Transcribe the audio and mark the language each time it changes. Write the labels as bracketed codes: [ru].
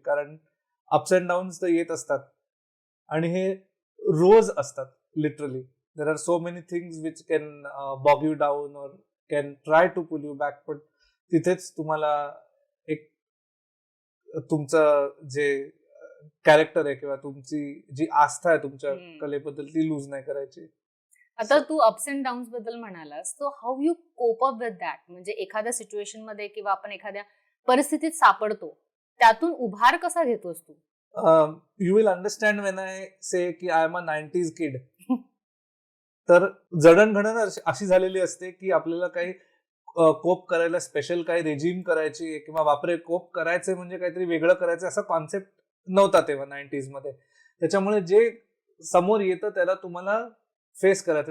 [mr] कारण ups and downs तर येत असतात आणि हे रोज असतात. [en] Literally there are so many things which can bog you down और can try to pull you back. [mr] पण तिथेच तुम्हाला एक तुमचं जे कॅरेक्टर आहे किंवा तुमची जी आस्था आहे तुमच्या कलेबद्दल, ती लूज नाही करायची. आता तू [en] Ups and downs बद्दल म्हणालास, so how you cope up with that. [mr] म्हणजे एखाद्या सिच्युएशन मध्ये किंवा आपण एखाद्या परिस्थितीत सापडतो, त्यातून उभार कसा घेतोस तू? [en] You will understand when I say की I am a 90s kid. [mr] तर जडणघडण अशी झालेली असते की आपल्याला काही कोप करायला स्पेशल काही रेजिम करायची किंवा बापरे कोप करायचे म्हणजे काहीतरी वेगळं करायचं असा कॉन्सेप्ट नव्हता तेव्हा 90s मध्ये. त्याच्यामुळे जे समोर येतं त्याला तुम्हाला फेस करायचं.